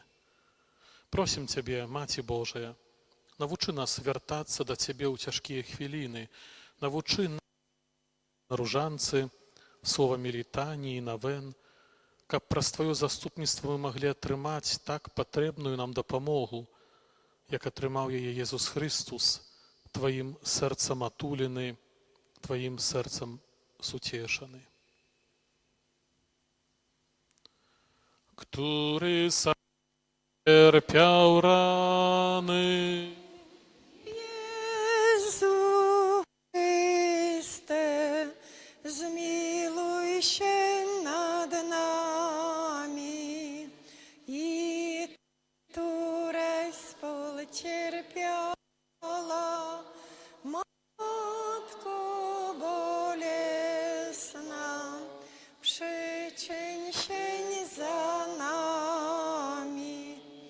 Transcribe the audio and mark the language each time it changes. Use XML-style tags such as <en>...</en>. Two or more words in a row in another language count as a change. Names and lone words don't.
<be>Просім Цябе, Маці Божая, навучы нас вяртацца да Цябе ў цяжкія хвіліны, навучы нас, ружанцы, словамі літаніі, навен, каб праз Тваё заступніцтва мы маглі атрымаць так патрэбную нам дапамогу, як атрымаў яе Езус Христус, Тваім сэрцам атулены, Тваім сэрцам суцешаны.</be> <pl>Który cierpiał rany. Jezu Chryste, zmiłuj się nad nami, i któreś współcierpiała, Matko bolesna, przyczyń się za nami.</pl>